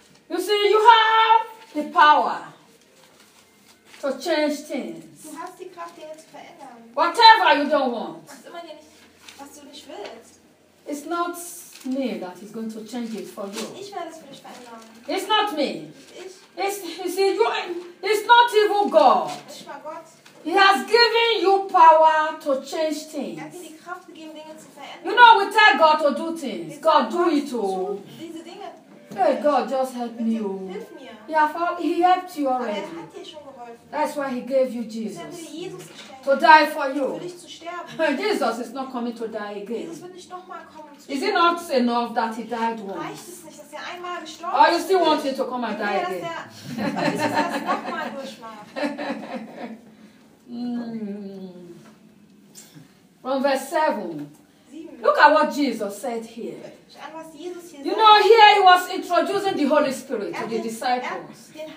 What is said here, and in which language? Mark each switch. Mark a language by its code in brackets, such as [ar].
[en] You see, you have the power to change things. [de] Du hast die Kraft, Dinge zu verändern. [en] Whatever you don't want. [de] Was immer dir nicht, was du nicht willst. [en] It's not me that is going to change it for you. [de] Ich werde es für dich verändern. [en] It's not me. [de] Ich. [en] It's not even God. [de] Nicht mal Gott. [en] He has given you power to change things. [de] Er hat dir die Kraft gegeben, Dinge zu verändern. [en] You know, we tell God to do things. [de] Wir [en] God, do it all. [de] Diese Dinge. [en] Hey, God, just help me. [de] Hilf mir. [en] He helped you already. [de] Aber er hat dir schon geholfen. [en] That's why he gave you Jesus. [de] Er hat dir Jesus geschenkt. [en] To die for you. [de] Für dich zu sterben. [en] Jesus is not coming to die again. [de] Jesus wird nicht nochmal kommen. [en] Zu is it not enough that he died once? [de] Reicht es nicht, dass er einmal gestorben ist? [en] Or you still want him to come and die [de] mehr, [en] again? [de] Ja, dass er nochmal durchmacht. [en] From verse 7. Look at what Jesus said here. You know, here he was introducing the Holy Spirit to the disciples.